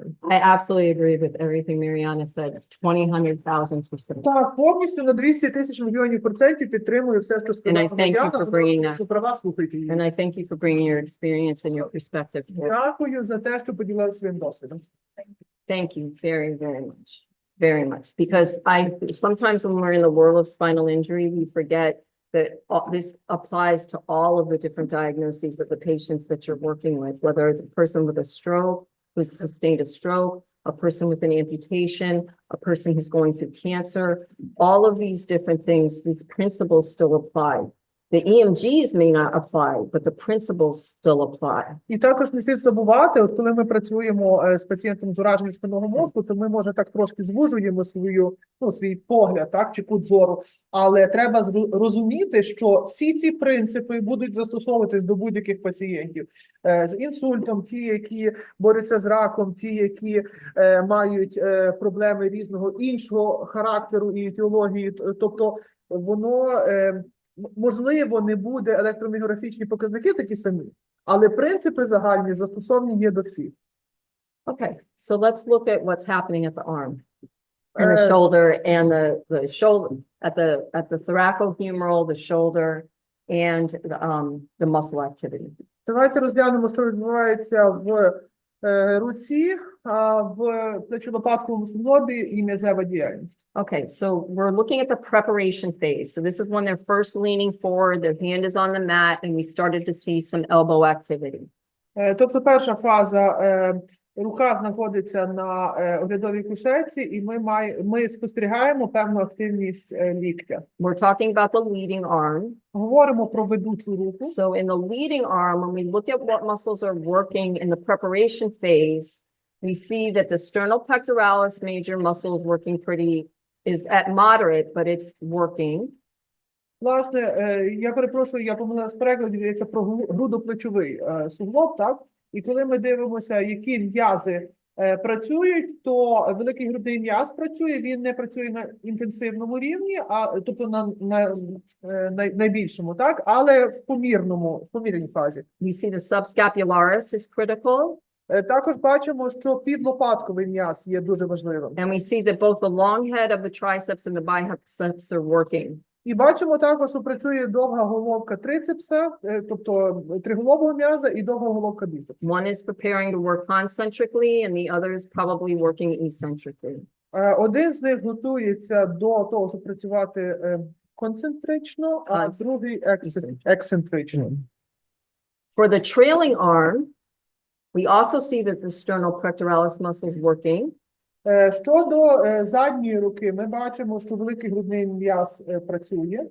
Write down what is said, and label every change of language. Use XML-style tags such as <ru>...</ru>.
<en>I absolutely agree with everything Mariana said, 100,000%.</en> <uk>Так, повністю на 200 тисяч мільйонів процентів підтримую все, що сказала</uk> <en>And I thank you for bringing</en> <uk>Мар'яна.</uk> <en>that.</en> <uk>Права слухайте її.</uk> <en>And I thank you for bringing your experience and your perspective here.</en> <uk>Дякую за те, що поділилися своїм досвідом.</uk> <en>Thank you very, very much. Very much. Because sometimes when we're in the world of spinal injury, we forget that this applies to all of the different diagnoses of the patients that you're working with, whether it's a person with a stroke, who's sustained a stroke, a person with an amputation, a person who's going through cancer, all of these different things, these principles still apply. The EMGs may not apply, but the principles still apply.</en> <uk>І також не слід забувати, от коли ми працюємо з пацієнтом з ураженням спинного мозку, то ми, може, так трошки звужуємо свій погляд, так, чи кут зору, але треба розуміти, що всі ці принципи будуть застосовуватись до будь-яких пацієнтів. З інсультом, ті, які борються з раком, ті, які мають проблеми різного іншого характеру і етіології, тобто воно... Можливо, не буде електроміографічні показники такі самі, але принципи загальні застосовані є до всіх.</uk> <en>Okay, so let's look at what's happening at the arm and the shoulder and the shoulder at the thoracohumeral, the shoulder, and the muscle activity.</en> <uk>Давайте розглянемо, що відбувається в руці, в плечо-лопатковому суглобі і м'язева діяльність.</uk> <en>Okay, so we're looking at the preparation phase. So this is when they're first leaning forward, their hand is on the mat, and we started to see some elbow activity.</en> <uk>Тобто перша фаза, рука знаходиться на оглядовій кушетці, і ми спостерігаємо певну активність ліктя.</uk> <en>We're talking about the leading arm.</en> <uk>Говоримо про ведучу руку.</uk> <en>So in the leading arm, when we look at what muscles are working in the preparation phase, we see that the sternopectoralis major muscle is working is at moderate, but it's working.</en> <uk>Власне, я перепрошую, я помилилась в перекладі, йдеться про грудоплечовий суглоб, так? І коли ми дивимося, які м'язи працюють, то великий грудний м'яз працює, він не працює на інтенсивному рівні, тобто на найбільшому, так? Але в помірній фазі.</uk> <en>We see the subscapularis is critical.</en> <uk>Також бачимо, що підлопатковий м'яз є дуже важливим.</uk> <en>And we see that both the long head of the triceps and the biceps are working.</en> <uk>І бачимо також, що працює довга головка трицепса, тобто триголового м'яза, і довга головка біцепса.</uk> <en>One is preparing to work concentrically and the other is probably working eccentrically.</en> <uk>Один з них готується до того, щоб працювати концентрично, а другий ексцентрично.</uk> <en>For the trailing arm, we also see that the sternopectoralis muscle is working.</en> <uk>Щодо задньої руки, ми бачимо, що великий грудний м'яз працює.</uk>